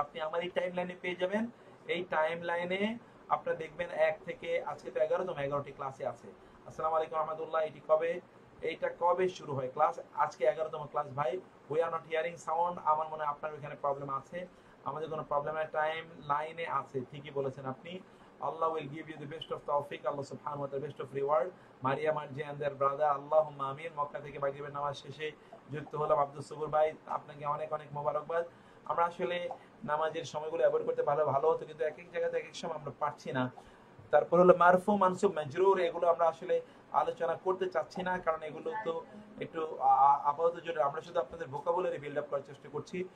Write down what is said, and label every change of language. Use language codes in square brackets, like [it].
[bn] আপনি আমার এই টাইম লাইনে পেয়ে যাবেন। এই টাইম লাইনে আপনারা দেখবেন 1 থেকে, আজকে তো 11টি ক্লাসে আছে। আসসালামু আলাইকুম রহমতুল্লাহ। এইটা কবে শুরু হয় ক্লাস? আজকে 11তম ক্লাস ভাই। [en] We are not hearing sound. [bn] আমার মনে হয় আপনার ওখানে প্রবলেম আছে, আমাদের কোনো প্রবলেমের টাইম লাইনে আছে। ঠিকই বলেছেন আপনি। [en] Allah will give you the best of tawfiq, Allah subhanahu wa ta'ala best of reward. Maria Marji and their brother, Allahumma amin। [bn] Mecca থেকে মাগরিবের নামাজ শেষে যুক্ত হলাম। আব্দুল সবুর ভাই, আপনাকে অনেক অনেক মোবারকবাদ। আমরা আসলে নামাজের সময়গুলো অ্যাভয়েড করতে ভালো হতো, কিন্তু এক এক জায়গাতে এক এক সময় আমরা পারছি না। তারপর হলো মারফু মানসুব মাজরুর, এগুলো আমরা আসলে আলোচনা করতে চাচ্ছি না, কারণ এগুলো তো একটু আপাতত জন্য আমরা শুধু আপনাদের ভোকাবুলারি বিল্ড আপ করার চেষ্টা করছি।